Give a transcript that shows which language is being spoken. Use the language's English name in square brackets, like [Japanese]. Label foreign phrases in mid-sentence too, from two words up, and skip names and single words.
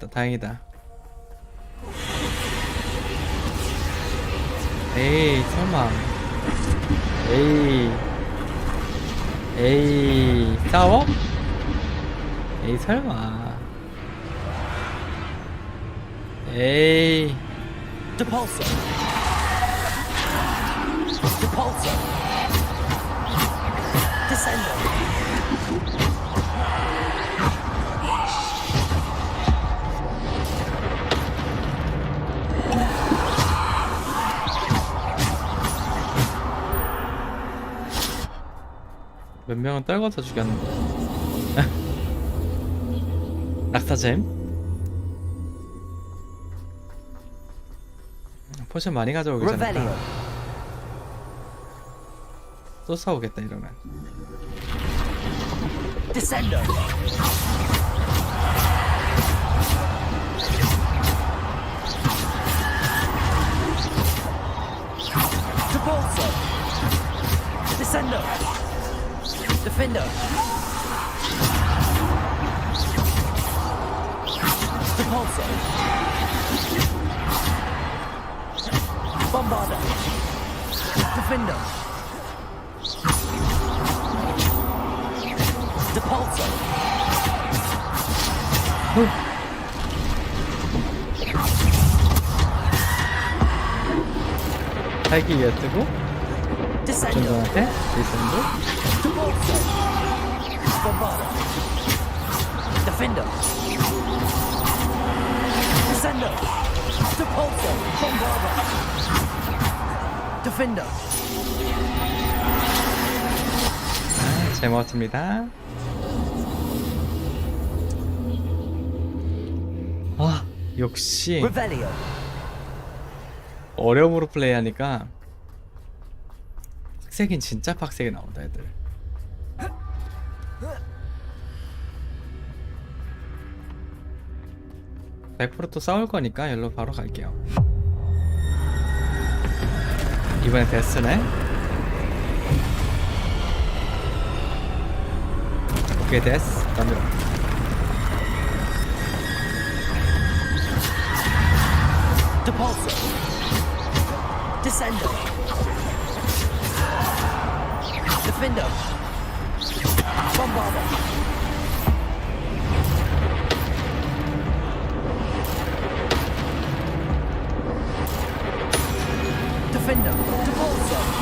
[Korean] 다행이다. 에이 설마. 에이 싸워? 에이 설마. 에이. [Latin] Depulso. Depulso. Descendo. [Korean] 몇 명은 떨궈서 죽였는데. 낙타잼. 포션 많이 가져오기 전에 또 싸우겠다 이러면. [Latin] Descendo. Depulso. Descendo. Defender. Depulso. Bombarda. Defender. Depulso. [Korean] 살기 위해 뜨고 [Latin] Descendo. [Korean] 전동한테 디센드. [Latin] Depulso. Bombarda. Defender. Descendo. Depulso. Bombarda. Defender. [Korean] 잘 먹었습니다. 아 역시 [Latin] Revelio. [Korean] 어려움으로 플레이하니까 빡세긴 진짜 빡세게 나온다 애들. 또 싸울 거니까 열로 바로 갈게요. 이번에 데스네. 오케이 데스 덤벼. [Latin] Depulso. Descendo. Defender. Bombarda. Defender. Depulso.